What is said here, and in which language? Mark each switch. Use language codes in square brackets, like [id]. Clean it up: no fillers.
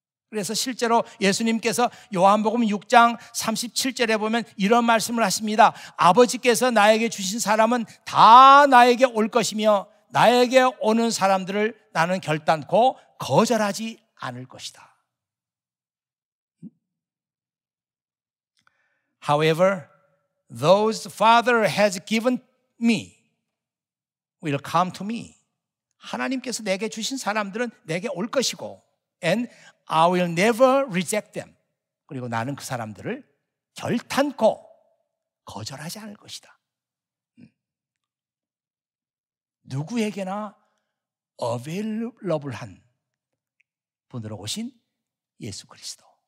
[ko] 그래서 실제로 예수님께서 요한복음 6장 37절에 보면 이런 말씀을 하십니다. 아버지께서 나에게 주신 사람은 다 나에게 올 것이며 나에게 오는 사람들을 나는 결단코 거절하지 않을 것이다. [en] However, those Father has given me will come to me. [ko] 하나님께서 내게 주신 사람들은 내게 올 것이고, [en] and I will never reject them. [ko] 그리고 나는 그 사람들을 결탄코 거절하지 않을 것이다. 누구에게나 available한 분으로 오신 예수 그리스도.